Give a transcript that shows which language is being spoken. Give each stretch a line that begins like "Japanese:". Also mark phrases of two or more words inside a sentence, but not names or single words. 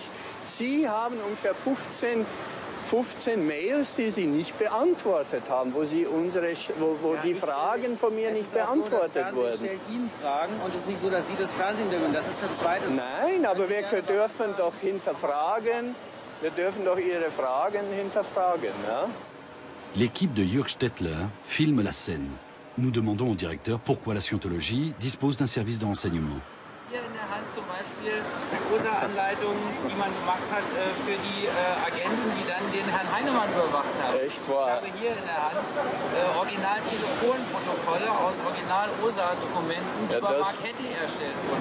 German: Sie haben ungefähr 15 Mails, die Sie nicht beantwortet haben, wo die Fragen von mir nicht beantwortet wurden. Das stellt Ihnen Fragen und es ist nicht so, dass Sie das Fernsehen interviewen. Das ist der zweite. Nein, aber wir dürfen doch hinterfragen. Wir dürfen doch Ihre Fragen hinterfragen. Ja?
French: L'équipe de Jürg Stettler filme la scène. Nous demandons au directeur pourquoi la Scientologie dispose d'un service de renseignement.
German: Hier in der Hand zum Beispiel die OSA-Anleitung, die man gemacht hat für die Agenten, die dann den Herrn Heinemann überwacht haben. Echt wahr? Ich habe hier in der Hand Original-Telefonprotokolle aus Original-OSA-Dokumenten, die bei Mark Hadley erstellt wurden.